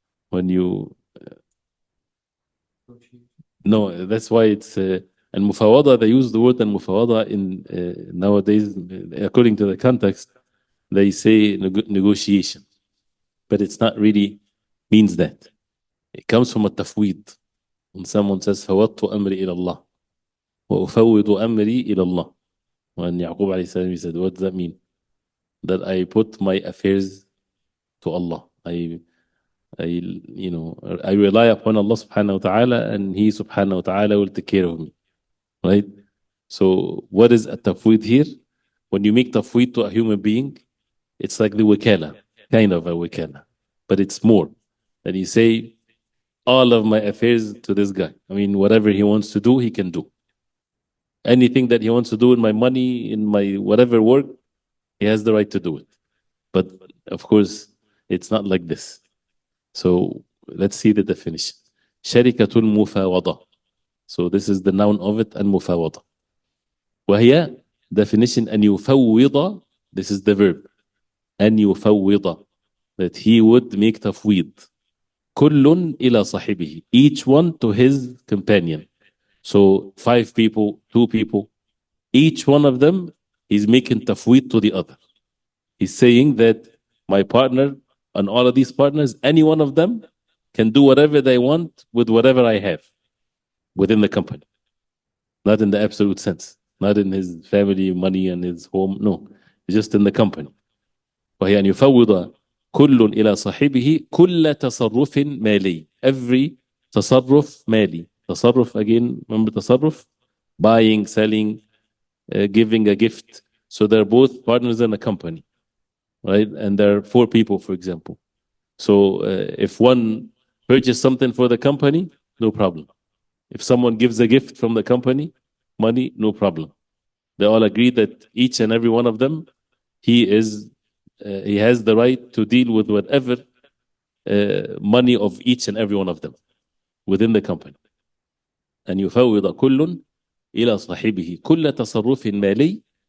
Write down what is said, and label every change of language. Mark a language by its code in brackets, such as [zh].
[en] When you, no, that's why it's المفاوضة, they use the word المفاوضة in nowadays, according to the context, they say negotiation, but it's not really means that. It comes from التفويض. When someone says [ar] فوضت أمري إلى الله وأفوض أمري إلى الله. [en] When Yaqub alayhi salam, he said, what does that mean? That I put my affairs to Allah. I rely upon Allah subhanahu wa ta'ala, and He subhanahu wa ta'ala will take care of me. Right? So what is a tafweed here? When you make tafweed to a human being, it's like the wakala, kind of a wakala, but it's more. That you say, all of my affairs to this guy. I mean, whatever he wants to do, he can do. Anything that he wants to do in my money, in my whatever work, he has the right to do it. But of course, it's not like this. So let's see the definition. [ar] شركة المفاوضة. [en] So this is the noun of it, المفاوضة. [ar] وهي definition أن يفوض. [en] This is the verb. أن يفوض. That he would make تفويض. [ar] كل إلى صاحبه. [en] Each one to his companion. So 5 people, 2 people, each one of them is making tafweed to the other. He's saying that my partner and all of these partners, any one of them can do whatever they want with whatever I have within the company. Not in the absolute sense, not in his family, money, and his home. No, just in the company. [ar] وهي أن يفوض كل إلى صاحبه كل تصرف مالي. Every تصرف مالي. [en] تصرف, again, remember تصرف? Buying, selling, giving a gift. So they're both partners in a company, right? And there are 4 people, for example. So if one purchases something for the company, no problem. If someone gives a gift from the company, money, no problem. They all agree that each and every one of them, he has the right to deal with whatever money of each and every one of them within the company. [ar] أن يفوض كل إلى صاحبه كل تصرف مالي.